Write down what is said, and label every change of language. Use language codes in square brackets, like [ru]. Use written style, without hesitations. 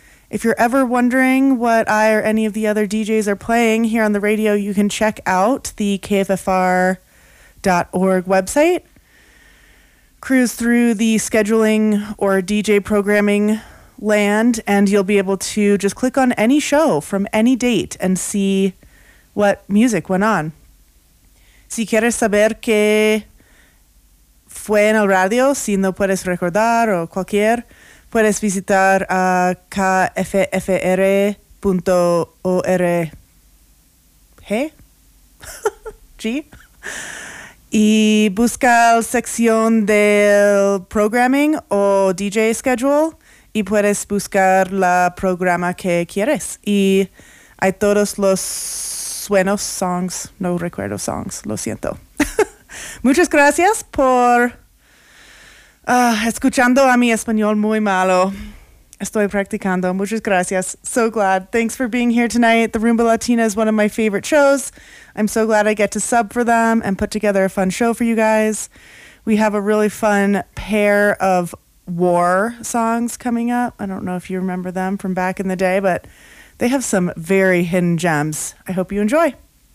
[en] If you're ever wondering what I or any of the other DJs are playing here on the radio, you can check out the KFFR.org website. Cruise through the scheduling or DJ programming land, and you'll be able to just click on any show from any date and see what music went on. [es] Si quieres saber qué fue en el radio, si no puedes recordar o cualquier, puedes visitar a kffr.org G. Y busca la sección del programming o DJ schedule y puedes buscar la programa que quieres. Y hay todos los suenos, songs, no recuerdo songs, lo siento. Muchas gracias por escuchando a mi español muy malo. Estoy practicando. Muchas gracias. [en] So glad. Thanks for being here tonight. The Rumba Latina is one of my favorite shows. I'm so glad I get to sub for them and put together a fun show for you guys. We have a really fun pair of war songs coming up. I don't know if you remember them from back in the day, but they have some very hidden gems. I hope you enjoy.